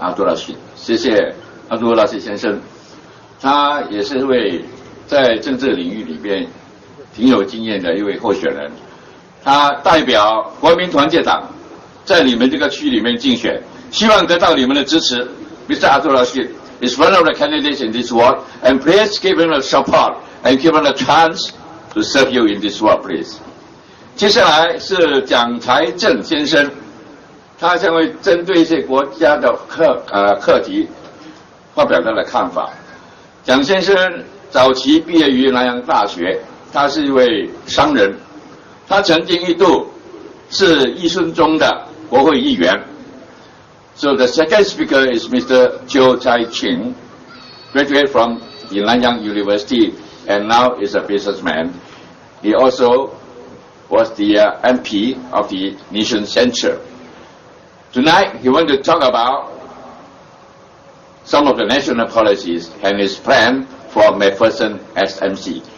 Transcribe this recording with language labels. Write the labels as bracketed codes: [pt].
[zh] Abdul Rashid， 谢谢阿杜拉西先生，他也是一位在政治领域里面挺有经验的一位候选人，他代表国民团结党在你们这个区里面竞选，希望得到你们的支持。 [en] Mr. Abdul Rashid is one of the candidates in this ward, and please give him the support and give him a chance to serve you in this ward, please. [zh] 接下来是蒋财正先生，他将会针对一些国家的课题发表他的看法。蒋先生早期毕业于南洋大学，他是一位商人，他曾经一度是一顺中的国会议员。 [en] So the second speaker is Mr. Chiu Chai-ching, graduate from the Nanyang University and now is a businessman. He also was the MP of the nation censor. Tonight, he wants to talk about some of the national policies and his plan for McPherson SMC.